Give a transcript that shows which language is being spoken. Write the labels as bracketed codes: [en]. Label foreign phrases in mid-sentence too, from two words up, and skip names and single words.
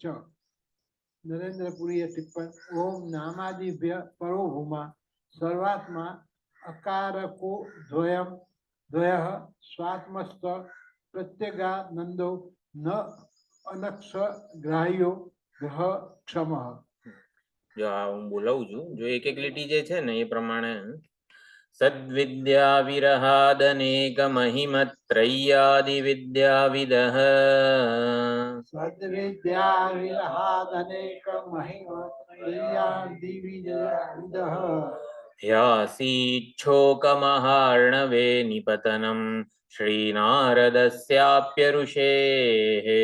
[sa] नरेंद्रपुरी टिप्पण। ओम नामादिभ्य परो भूमा सर्वात्मा अकारको द्वयः स्वात्मस्थ प्रत्यगानंदो न अनक्ष ग्राह्यो ग्रह क्षमः। [gu] जो હું બોલાવું છું જો એક એક લીટી જે છે ને એ પ્રમાણે [sa] सद्विद्या विरहादनेक महिमत्रय्यादि विद्याविदः सद्विद्या विरहादनेक महिमत्रय्यादि विद्याविदः ह्यासीच्छोकमहार्णवे निपतनं श्रीनारदस्याप्यऋषेः